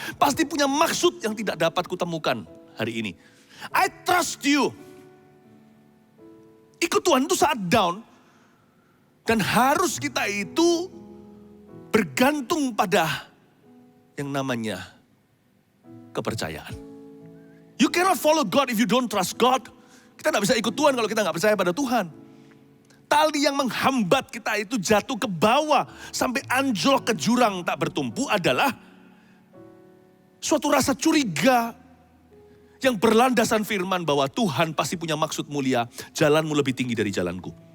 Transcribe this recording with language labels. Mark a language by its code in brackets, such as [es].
[id] Pasti punya maksud yang tidak dapat kutemukan hari ini. [en] I trust you. [id] Ikut Tuhan itu saat down. Dan harus kita itu bergantung pada yang namanya kepercayaan. [en] You cannot follow God if you don't trust God. [id] Kita gak bisa ikut Tuhan kalau kita gak percaya pada Tuhan. Tali yang menghambat kita itu jatuh ke bawah sampai anjlok ke jurang tak bertumpu adalah suatu rasa curiga yang berlandasan firman bahwa Tuhan pasti punya maksud mulia, jalanmu lebih tinggi dari jalanku.